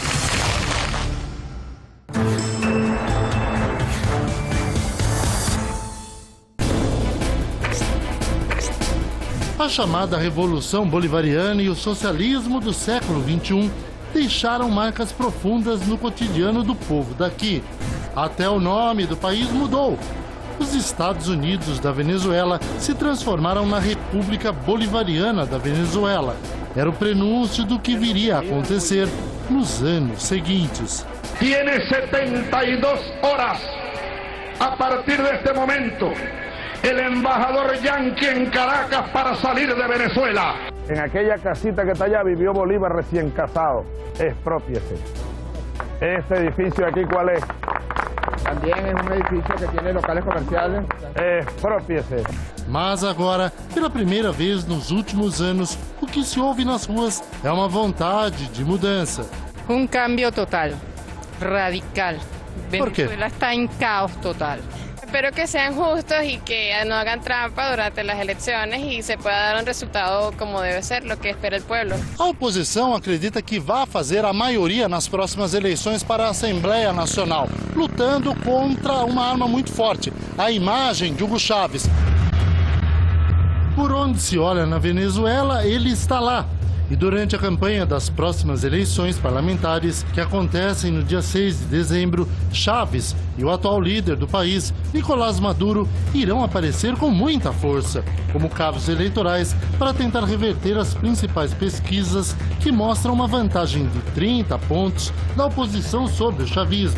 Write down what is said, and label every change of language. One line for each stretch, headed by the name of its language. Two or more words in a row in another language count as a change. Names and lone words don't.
Portuguese: A chamada Revolução Bolivariana e o socialismo do século XXI deixaram marcas profundas no cotidiano do povo daqui. Até o nome do país mudou. os Estados Unidos da Venezuela se transformaram na República Bolivariana da Venezuela. Era o prenúncio do que viria a acontecer nos anos seguintes.
Spanish: Tiene 72 horas a partir deste momento el embajador Yankee en Caracas para salir de Venezuela. En aquella casita que está allá vivió Bolívar recién casado. Exprópiese. Este edificio aquí, ¿cuál es? También es un edificio que tiene locales comerciales. Exprópiese.
Portuguese: Mas agora, pela primeira vez nos últimos anos, o que se ouve nas ruas é uma vontade de mudança.
Spanish: Un cambio total, radical. ¿Por qué? Venezuela está en caos total. Espero que sean justos y que no hagan trampa durante las elecciones y se pueda dar un resultado como debe ser, lo que espera el pueblo.
Portuguese: A oposição acredita que vai fazer a maioria nas próximas eleições para a Assembleia Nacional, lutando contra uma arma muito forte, a imagem de Hugo Chávez. Por onde se olha na Venezuela, ele está lá. E durante a campanha das próximas eleições parlamentares, que acontecem no dia 6 de dezembro, Chávez e o atual líder do país, Nicolás Maduro, irão aparecer com muita força, como cabos eleitorais, para tentar reverter as principais pesquisas que mostram uma vantagem de 30 pontos da oposição sobre o chavismo.